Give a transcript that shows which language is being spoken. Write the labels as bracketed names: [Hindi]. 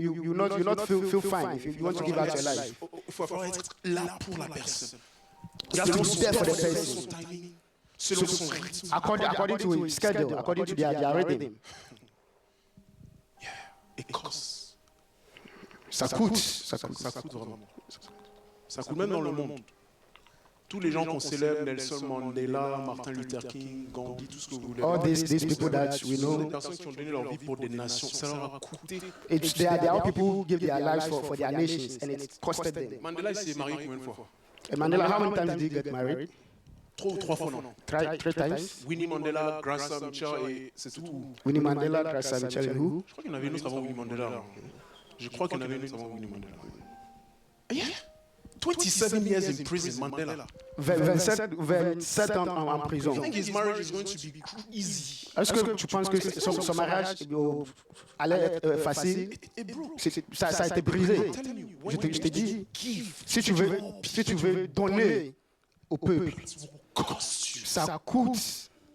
[English] You'll not feel fine if you want to give out your life. [French] Il faut falloir être là pour la personne. [English] You have to be there for the person. [French] Son timing, selon son rythme. [English] according to his schedule, according to their rhythm. [French] Et Cox, Ça coûte. ça coûte vraiment. Ça coûte même dans le monde. Tous les gens qu'on célèbre, Nelson Mandela, Martin Luther King, Gandhi, tout ce que vous voulez. [English] All these people that we [French] Ce sont des [English] know, [French] personnes qui ont donné leur vie pour des nations. Ça leur a coûté. [English] they are all people who give their lives for their nations, and it costed them. [French] Mandela, il s'est marié combien de fois? [English] And Mandela, how many times did he get married? [French] 3 fois, non. [English] Three times. [French] Winnie Mandela, Graça Machel, et c'est tout. [English] Winnie Mandela, Graça Machel, and who? [French] Je crois qu'il y en avait une autre avant Winnie Mandela. Je crois qu'il y en avait une autre avant Winnie Mandela. [English] Yeah. 27 years in prison, Mandela. [French] 27 ans en prison. [English] I think his marriage is going to be easy. [French] Est-ce que tu penses que son mariage allait être facile? Ça a été brisé. Je te dis, si tu veux donner au peuple, ça coûte.